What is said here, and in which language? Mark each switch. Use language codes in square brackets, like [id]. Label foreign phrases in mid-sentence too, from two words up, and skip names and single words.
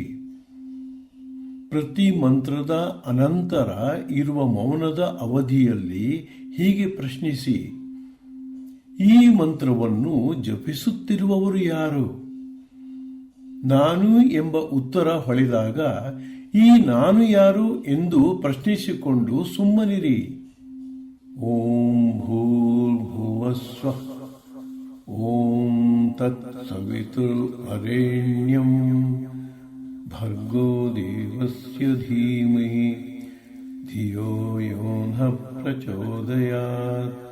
[kn] ಪ್ರತಿ ಮಂತ್ರದ ಅನಂತರ ಇರುವ ಮೌನದ ಅವಧಿಯಲ್ಲಿ ಹೀಗೆ ಪ್ರಶ್ನಿಸಿ: ಈ ಮಂತ್ರವನ್ನು ಜಪಿಸುತ್ತಿರುವವರು ಯಾರು? ನಾನು ಎಂಬ ಉತ್ತರ ಹೊಳೆದಾಗ ಈ ನಾನು ಯಾರು ಎಂದು ಪ್ರಶ್ನಿಸಿಕೊಂಡು ಸುಮ್ಮನಿರಿ. [sa] ಓಂ ಭೂರ್ಭುವಸ್ವಃ ಓಂ ತತ್ಸವಿತುರ್ವರೆಣ್ಯಂ ಭರ್ಗೋ ದೇವಸ್ಯ ಧೀಮಹಿ ಧಿಯೋ ಯೋ ನಃ ಪ್ರಚೋದಯಾತ್.